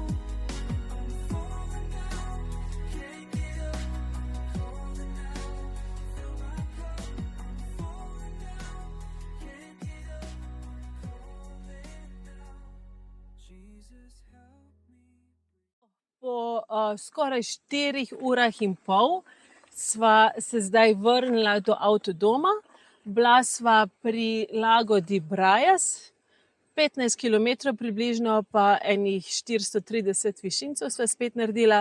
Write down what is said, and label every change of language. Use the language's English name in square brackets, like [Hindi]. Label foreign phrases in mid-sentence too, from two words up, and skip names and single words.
[English] I'm falling down, can't get up, calling out, fill my cup. I'm falling down, can't get up, calling out. Jesus help me. [Slovenian] Po skoraj 4 urah in pol sva se zdaj vrnila do avtodoma. Bila sva pri Lago di Braias, 15 km približno, pa enih 430 višincev sva spet naredila.